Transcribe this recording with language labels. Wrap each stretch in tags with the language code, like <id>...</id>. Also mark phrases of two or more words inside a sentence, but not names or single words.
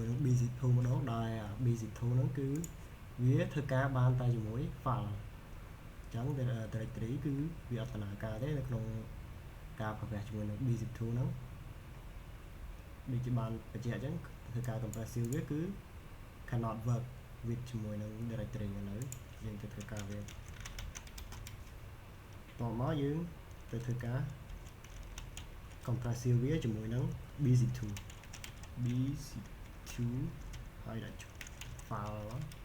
<km>នឹង bzip2 ម្ដងដែល bzip2 ហ្នឹងគឺវាធ្វើការបានតែជាមួយ file អញ្ចឹង directory គឺវាអត់ដំណើរការទេនៅក្នុងការប្រកាសជាមួយនឹង bzip2 ហ្នឹងដូចជាបានបញ្ជាក់អញ្ចឹងធ្វើការ compressive វាគឺ</km> <en>cannot work with</en> <km>ជាមួយនឹង directory ឥឡូវយើងទៅធ្វើការវាតមកយើងទៅធ្វើការ compressive វាជាមួយនឹង bzip2 ហើយដាក់ file 1</km>